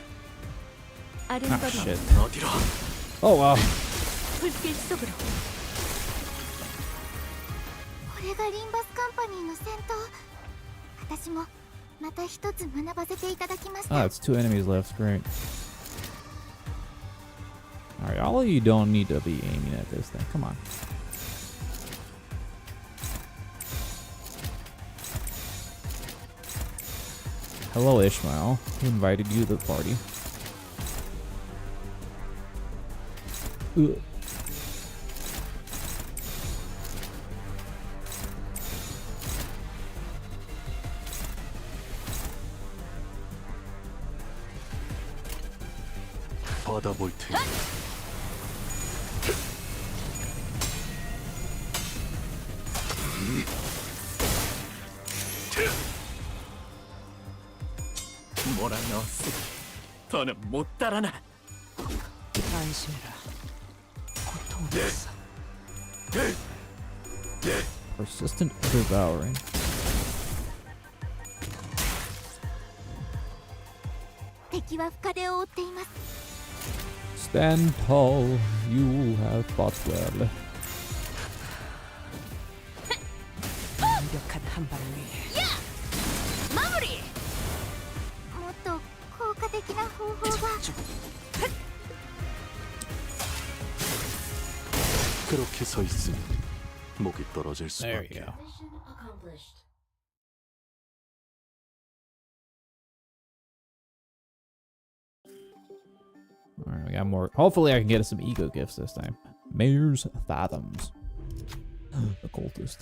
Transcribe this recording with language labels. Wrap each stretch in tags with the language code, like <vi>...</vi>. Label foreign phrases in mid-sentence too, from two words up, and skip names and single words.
<en>Ah,</en> <ko>아름다운</ko> <en>shit.</en> <ko>어디로?</ko> <en>Oh, wow.</en> <ko>불길 속으로</ko> <ja>れがリンバスカンパニーの戦闘。私もまた一つ学ばせていただきまし</ja> <en>Oh,</en> <ja>た。</ja> <en>it's 2 enemies left. Great. Alright, all of you don't need to be aiming at this thing. Come on. Hello, Ishmael. Who invited you to the party? Ugh.</en> <ko>받아볼 테니. 뭐라 넣었으니 더는 못 따라나. 안심해라. 고통은 없어.</ko> <en>Persistent devouring.</en> <ja>敵は深手を負っています。</ja> <en>Stand tall. You have fought well.</en> <ko>완벽한 한 발을 위해</ko> <ja>もっと効果的な方法が。</ja> <ko>그렇게 서 있으니 목이 떨어질</ko> <en>There you</en> <ko>수밖에.</ko> <en>go. Alright, we got more. Hopefully I can get us some ego gifts this time. Mayor's Fathoms. Occultist.</en>